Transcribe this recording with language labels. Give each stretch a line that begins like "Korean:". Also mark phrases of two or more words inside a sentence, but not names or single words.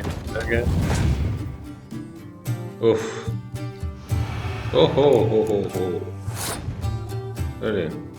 English: Okay. Oof. Oh ho ho ho ho. Really?